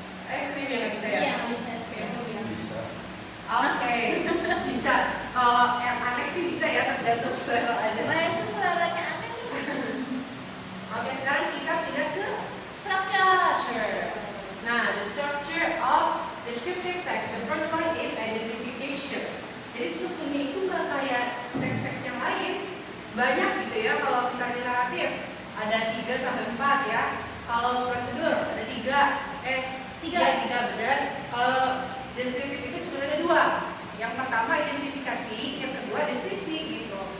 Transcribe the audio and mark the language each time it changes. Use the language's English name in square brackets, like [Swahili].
[Indonesian] Es krim ya nggak bisa ya? Iya, bisa. Bisa. Oke, bisa. Kalau yang aneh sih bisa ya, tergantung selera aja. Bahasa seleranya aneh nih. Oke, sekarang kita pindah ke [English] Structure. structure. Nah, the structure of descriptive text. The first one is identification. [Indonesian] Jadi strukturnya itu nggak kayak teks-teks yang lain. Banyak gitu ya. Kalau misalnya naratif ada 3 sampai 4 ya. Kalau prosedur ada 3. Tiga benar. Kalau deskriptif itu cuma ada 2. Yang pertama identifikasi, yang kedua deskripsi gitu.